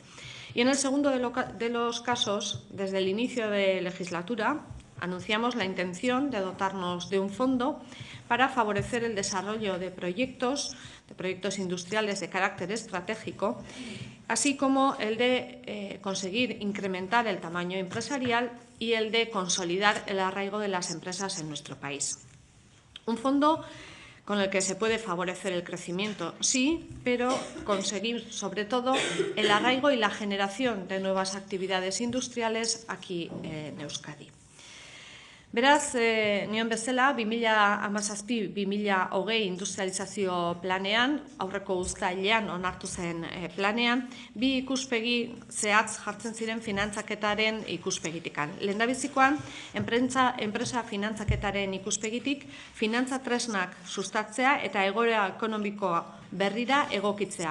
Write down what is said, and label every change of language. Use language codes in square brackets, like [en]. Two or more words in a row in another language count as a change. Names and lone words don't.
[es] Y en el segundo de los casos, desde el inicio de legislatura, anunciamos la intención de dotarnos de un fondo para favorecer el desarrollo de proyectos industriales de carácter estratégico, así como el de conseguir incrementar el tamaño empresarial y el de consolidar el arraigo de las empresas en nuestro país. Un fondo con el que se puede favorecer el crecimiento, sí, pero conseguir, sobre todo, el arraigo y la generación de nuevas actividades industriales aquí en Euskadi. [eu] Beraz, nion bezala, 2017-2020 industrializazio planean, aurreko uztailean onartu zen planean, bi ikuspegi zehatz jartzen ziren finantzaketaren ikuspegitikan. Lehendabizikoan, enpresa finantzaketaren ikuspegitik, finantza tresnak sustatzea eta egoera ekonomikoa berrira egokitzea.